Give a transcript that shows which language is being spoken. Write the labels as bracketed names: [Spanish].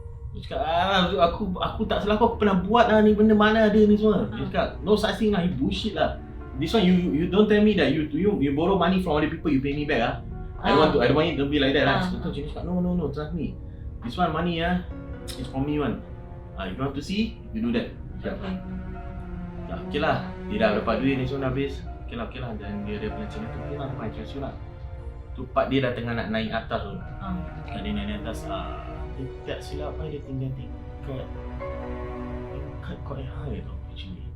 [Malay] Dia cakap, aku tak salah aku pernah buat lah ni, benda mana ada ni semua. Dia cakap, [English] no such thing lah, you bullshit lah. This one you don't tell me that you borrow money from other people, you pay me back ah. I don't want it to be like that lah. [Malay] Dia cakap, [English] no, trust me. This one money it's from me one. You want to see, you do that. Okay. [Malay] Okay lah, dia dah dapat duit ni semua habis. Okay lah, dan dia punya Cina tu, okay lah, [English] fine, trust you lah. [Malay] Tu part dia dah tengah nak naik atas tu. Dia naik atas, dia tak silap apa, dia tinggal tingkat [English] quite high [Malay] tau [English] actually.